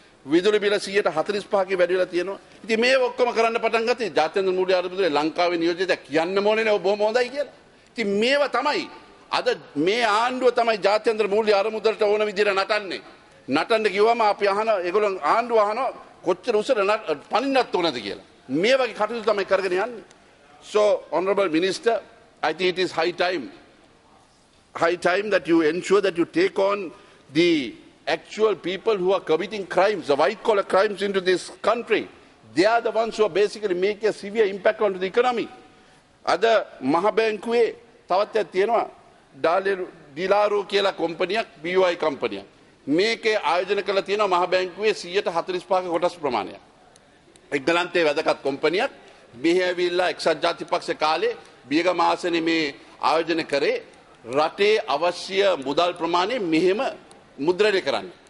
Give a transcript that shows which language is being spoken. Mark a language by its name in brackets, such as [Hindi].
[Sinhala] විදුලි බිල 145ක වැඩි වෙලා තියෙනවා. ඉතින් මේ ඔක්කොම කරන්න පටන් ගත්තේ ජාත්‍යන්තර මූල්‍ය අරමුදලේ ලංකාවේ නියෝජිතයා කියන්න ඕනේ නේ බොහොම හොඳයි කියලා. ඉතින් මේවා තමයි අද මේ ආණ්ඩුව තමයි ජාත්‍යන්තර මූල්‍ය අරමුදලට ඕන විදිහට නටන්නේ. නටන්න කිව්වම අපි අහන ඒගොල්ලෝ ආණ්ඩුව අහනවා කොච්චර උසර පනින්නත් ඕනද කියලා. මේ වගේ කටයුතු තමයි කරගෙන යන්නේ. [English] So honorable minister, I think it is high time that you ensure that you take on the actual people who are committing crimes, the white collar crimes into this country. They are the ones who are basically making a severe impact onto the economy. [Sinhala] Ada Mahabankuwe තවත් තියෙනවා ඩිලාරෝ කියලා කොම්පනියක් BOI කම්පනියක්. මේකේ ආයෝජන කළ තියෙනවා මහ බැංකුවේ 145ක කොටස් ප්‍රමාණයක්. එක්දලන්තයේ වැදගත් කොම්පනියක් මෙහි ඇවිල්ලා එක්සත් ජාතික පක්ෂ කාලේ බියගම ආසනේ මේ ආයෝජන කරේ රටේ අවශ්‍ය මුදල් ප්‍රමාණය මෙහෙම මුද්‍රණය කරන්න.